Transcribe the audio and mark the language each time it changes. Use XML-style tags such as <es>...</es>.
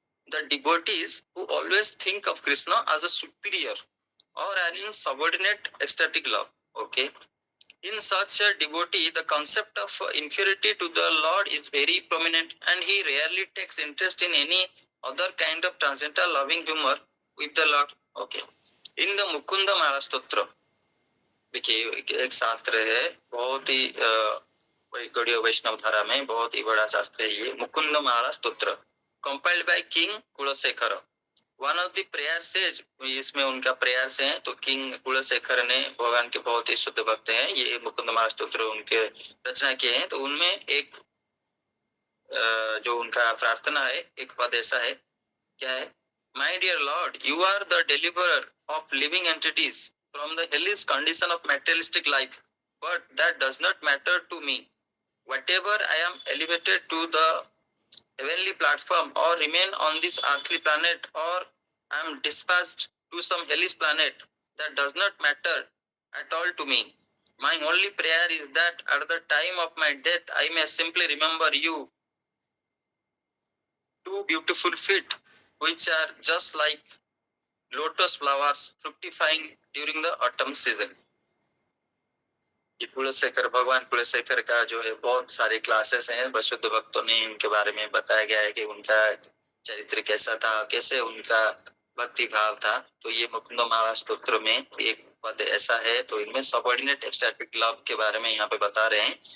<en>The devotees who always think of Krishna as a superior or are in subordinate ecstatic love. Okay. In such a devotee, the concept of inferiority to the Lord is very prominent, and he rarely takes interest in any other kind of transcendental loving humor with the Lord. Okay. In the Mukunda Mala Stotra,</en> <hi>देखिए एक शास्त्र है, बहुत ही गौड़ीय वैष्णव धारा में बहुत ही बड़ा शास्त्र है ये, मुकुंद माला स्तोत्र,</hi> <en>compiled by King</en> <hi>Kulasekhara.</hi> <en>one of the prayer says,</en> <hi>इसमें उनका प्रेयर से है, तो किंग कुलशेखर ने, भगवान के बहुत ही शुद्ध भक्त हैं, ये मुकुंद माला स्तोत्र उनके रचना किए हैं। तो उनमें एक जो उनका प्रार्थना है, एक पद ऐसा है, क्या है?</hi> <en>My dear Lord, you are the deliverer of living entities from the hellish condition of materialistic life, but that does not matter to me. Whatever I am elevated to the heavenly platform or remain on this earthly planet, or I am dispatched to some hellish planet, that does not matter at all to me. My only prayer is that at the time of my death I may simply remember you. Two beautiful feet which are just like lotus flowers fructifying during the autumn season.</en> <hi>ये कुलशेखर, भगवान कुलशेखर का जो है बहुत सारे classes हैं, शुद्ध भक्तों ने इनके बारे में बताया गया है कि उनका चरित्र कैसा था, कैसे उनका भक्ति भाव था। तो ये मुकुंद माला स्तोत्र में एक पद ऐसा है, तो इनमें सबऑर्डिनेट एक्सटैटिक लव के बारे में यहाँ पे बता रहे हैं।</hi>